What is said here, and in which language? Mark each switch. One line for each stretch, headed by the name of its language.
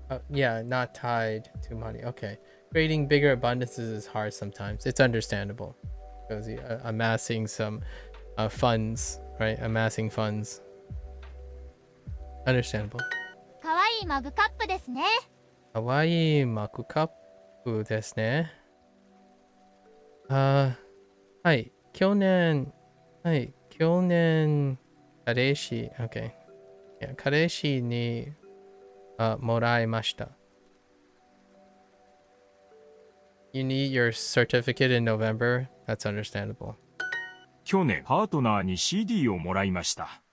English: Yeah, not tied to money. Okay. Creating bigger abundances is hard sometimes. It's understandable. Because amassing some funds, right? Amassing funds. Understandable.
Japanese: かわいいマグカップですね Kawaii maku kapu desu ne. はい。去年、彼氏、okay. Yeah, 彼氏にもらいました。
English: You need your certificate in November? That's understandable.
Japanese: 去年パートナーに CD をもらいました。